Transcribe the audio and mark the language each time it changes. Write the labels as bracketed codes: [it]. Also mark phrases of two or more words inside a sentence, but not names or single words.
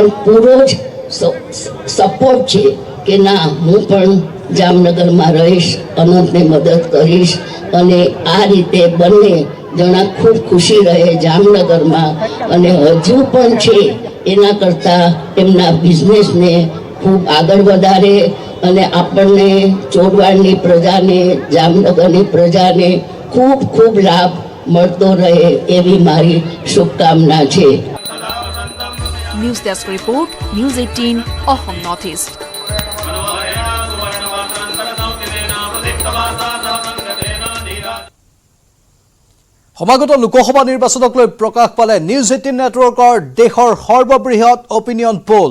[gu] પૂરો જ સપોર્ટ છે કે ના હું પણ જામનગરમાં રહીશ, અનંતને મદદ કરીશ અને આ રીતે બંને જણા ખૂબ ખુશી રહે જામનગરમાં અને હજુ પણ છે એના કરતાં એમના બિઝનેસને ખૂબ આગળ વધારે અને આપણને ચોરવાડની પ્રજાને, જામનગરની પ્રજાને ખૂબ ખૂબ લાભ મળતો રહે એવી મારી શુભકામના છે। [as] নিউজ ডেস্ক ৰিপৰ্ট, নিউজ 18 অসম নৰ্থ ইষ্ট। সমাগত লোকসভা নিৰ্বাচনক লৈ প্ৰকাশ পালে নিউজ 18 নেটৱৰ্কৰ দেশৰ সৰ্ববৃহৎ অপিনিয়ন পোল।